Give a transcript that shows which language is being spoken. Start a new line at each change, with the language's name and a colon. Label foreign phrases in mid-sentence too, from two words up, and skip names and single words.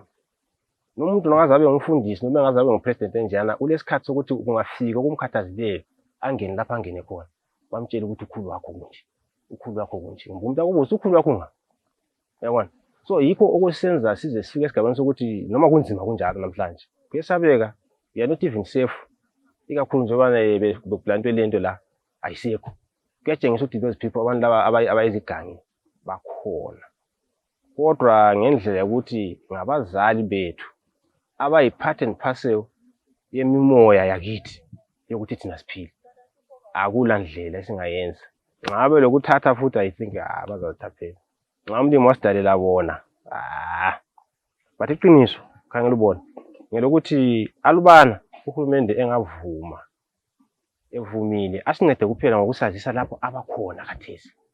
North Ndebele: Nomuntu nongaze abe ngumfundisi noma engaze abe ngupresident enjana, ulesikhathi sokuthi kungafika kumkhathazileyo angene lapha angene khona bamtshela ukuthi ukhulu wakho kunje, ukhulu wakho kunje. Umuntu akubuza ukhulu wakho nga, yabona. So yikho okusenza size sifike esigabeni sokuthi noma kunzima kunjalo namhlanje kuyesabeka,
English: we are not even safe,
North Ndebele: ikakhulu njengoba beplantwe lento la ayisekho. Kuyatshengisa ukuthi
English: those people
North Ndebele: abantu laba abayizigangi bakhona, kodwa ngendlela yokuthi ngabazali bethu abayi-
English: part and parcel
North Ndebele: yemimoya yakithi yokuthi thina siphile. Akula ndlela esingayenza. Ngabe lokuthatha futhi
English: I think
North Ndebele: bazazithathela. Nxa umlimi wasidalela bona, but iqiniso khangela ubona ngelokuthi alubana uhulumende engavuma evumile asincede kuphela ngokusazisa lapho abakhona khathesi.